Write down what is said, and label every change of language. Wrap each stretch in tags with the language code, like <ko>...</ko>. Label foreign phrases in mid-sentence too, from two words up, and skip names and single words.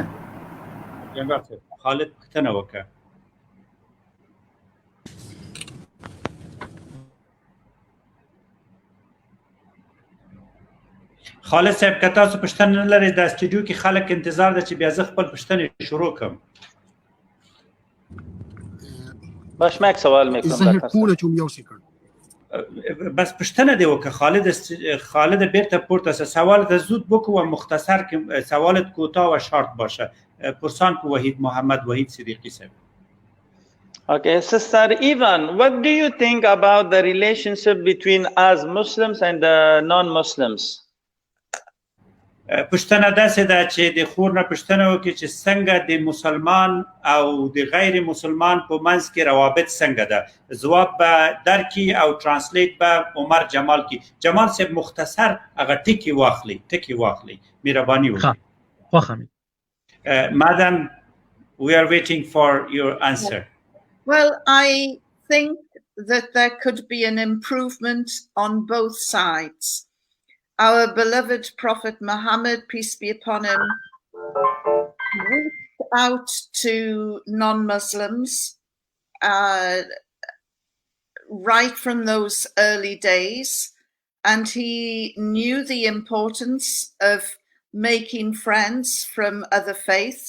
<ps>جنرال صاحب خالد پوښتنه وکړه. خالد صاحب که تاسو پوښتنه نه لرئ د سټوډیو کې خلک انتظار ده چې بیا زه خپل پوښتنې شروع کړم.</ps> <fa>باش ماک سوال میکنم</fa> <ps>بس پوښتنه دی وکړه خالد بیرته پورته شه.</ps> <fa>سوالت زود بکو و مختصر که سوالت کوتاه و شارت باشه. پرسان کو وحید محمد وحید صدیقی صاحب.</fa> <en>Okay, Sister Ivan, what do you think about the relationship between us Muslims and the non-Muslims?</en> <ps>پوښتنه داسې ده چې د خور نه پوښتنه وکړي چې څنګه د مسلمان او د غیر مسلمان په منځ کې روابط څنګه ده. ځواب به درکړي او ترانسلیټ به عمر جمال کړي. جمال صاحب مختصر هغه ټکي واخلي مهرباني وکړئ.</ps> <en>Madam, we are waiting for your answer. Well, I think that there could be an improvement on both sides. Our beloved Prophet Muhammad, peace be upon him, reached out to non-Muslims right from those early days, and he knew the importance of making friends from other faiths.</en>